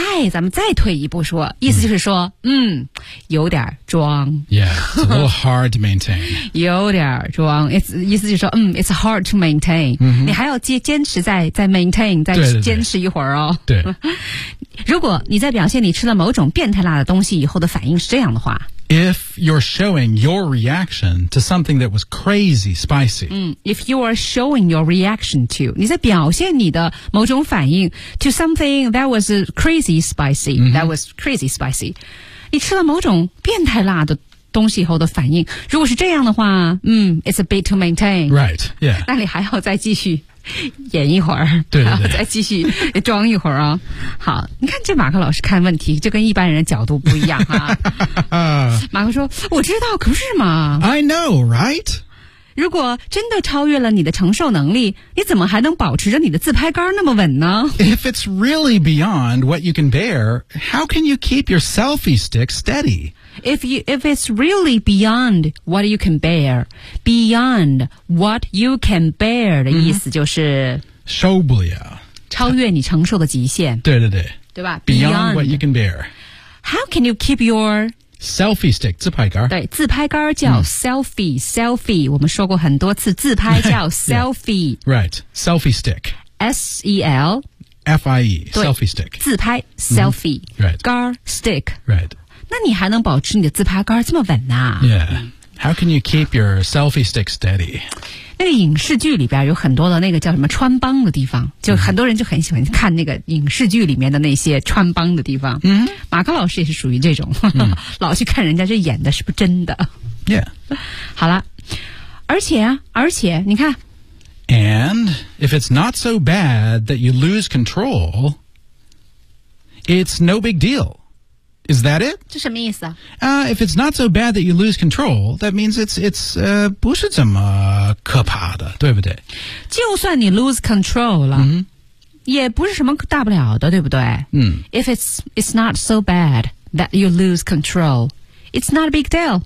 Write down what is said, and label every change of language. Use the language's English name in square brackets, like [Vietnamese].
[Chinese] 咱们再退一步说，意思就是说，有点装。 [English] Yeah, it's a little hard to maintain 。 [Chinese] 有点装 ，it's 意思就是说， [English] it's hard to maintain、 [Chinese] 你还要坚持再 maintain， 再坚持一会儿哦。对。如果你在表现你吃了某种变态辣的东西以后的反应是这样的话。 [English] If you're showing your reaction to something that was crazy spicy. If you are showing your reaction to, [Chinese] 你在表现你的某种反应 [English] to something that was crazy spicy,、that was crazy spicy. [Chinese] 你吃了某种变态辣的东西以后的反应如果是这样的话 [English] it's a bit to maintain. Right, yeah. [Chinese] 那你还要再继续演一会儿对然后再继续装一会儿啊、哦。好你看这马克老师看问题就跟一般人的角度不一样啊。马克说我知道可是嘛。 [English] I know, right? [Chinese] 如果真的超越了你的承受能力你怎么还能保持着你的自拍杆那么稳呢 [English] If it's really beyond what you can bear, how can you keep your selfie stick steady? If it's really beyond what you can bear, beyond what you can bear [Chinese] 的意思就是受不了，超越你承受的极限。对对对，对吧 [English] ？Beyond what you can bear. How can you keep your selfie stick [Chinese] 自拍杆？对，自拍杆叫 selfie、selfie。我们说过很多次，自拍叫 selfie。 [English] Yeah. Right, selfie stick. S E L F I E selfie stick. [Chinese] 自拍 selfie、 [English] Right. [Chinese] 杆 stick. [English] Right. 那你还能保持你的自拍杆这么稳呢、 Yeah. How can you keep your selfie stick steady? [Chinese] 那个影视剧里边有很多的那个叫什么穿帮的地方就很多人就很喜欢看那个影视剧里面的那些穿帮的地方。 Mm-hmm. 马克老师也是属于这种、老去看人家这演的是不是真的。 [English] Yeah. [Chinese] 好了。而且你看。 [English] And if it's not so bad that you lose control, it's no big deal. Is that it? [Chinese] 这什么意思啊？ [English] If it's not so bad that you lose control, that means it's [Chinese] 不是这么可怕的，对不对？就算你 [English] lose control [Chinese] 了、 mm-hmm. 也不是什么大不了的，对不对？嗯、mm. [English] If it's not so bad that you lose control, it's not a big deal.